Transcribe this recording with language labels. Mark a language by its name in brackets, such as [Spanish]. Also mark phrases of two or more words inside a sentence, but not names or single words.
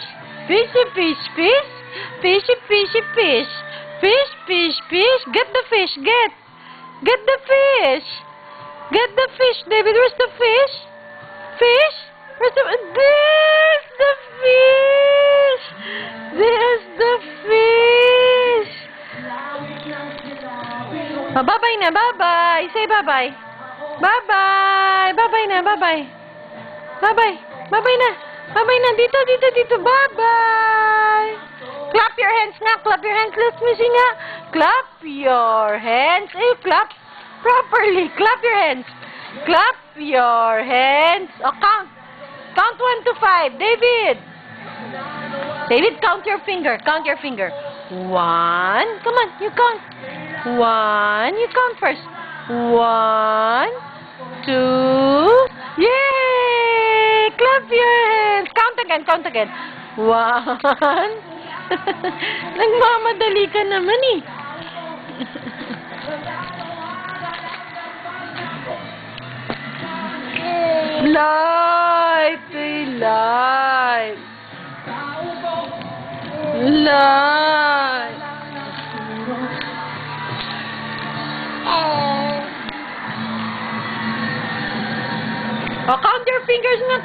[English] Fishy fish. Fish. Fishy fishy fish. Fish. Get the fish. Get the fish. Get the fish, David. Where's the fish? Fish? Where's the... There's the fish! There's the fish! Oh, bye-bye na, bye-bye. Say bye-bye. Bye-bye. Bye-bye na, bye-bye. Bye-bye. Bye-bye na. Bye-bye na. Dito. Bye-bye. Clap your hands nga. Clap your hands. Let me see nga. Clap your hands. Clap properly. Clap your hands. Clap your hands. Oh, count. Count 1 to 5. David, count your finger. Count your finger. 1. Come on, you count. 1. You count first. 1, 2. Yay! Clap your hands. Count again. 1. [Filipino] Nagmamadali ka naman eh. [English] Light. Oh, count your fingers na.